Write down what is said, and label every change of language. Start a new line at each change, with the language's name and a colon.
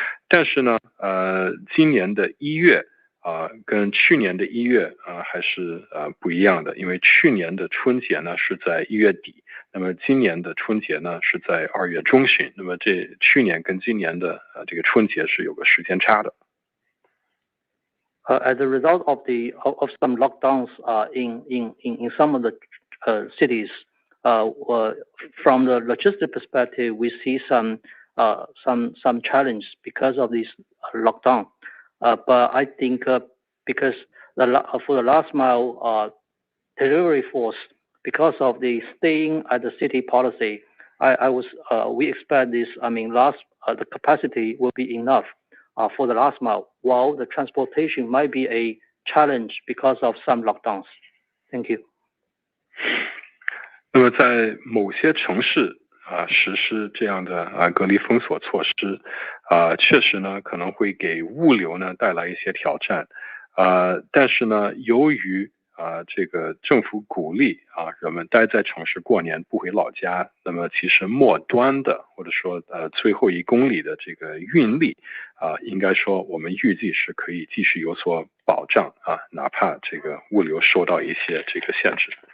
Chinese: 但是呢，今年的1月跟去年的1月还是不一样的，因为去年的春节呢是在1月底。那么今年的春节呢是在2月中旬，那么这去年跟今年的这个春节是有个时间差的。
English: As a result of some lockdowns in some of the cities, from the logistic perspective, we see some challenge because of this lockdown. But I think because for the last mile delivery force, because of the staying at the city policy, we expect this. The capacity will be enough for the last mile, while the transportation might be a challenge because of some lockdowns. Thank you.
Chinese: 那么在某些城市实施这样的隔离封锁措施，确实呢可能会给物流呢带来一些挑战，但是呢，由于这个政府鼓励人们待在城市过年不回老家，那么其实末端的或者说最后1公里的这个运力应该说我们预计是可以继续有所保障哪怕这个物流受到一些这个限制。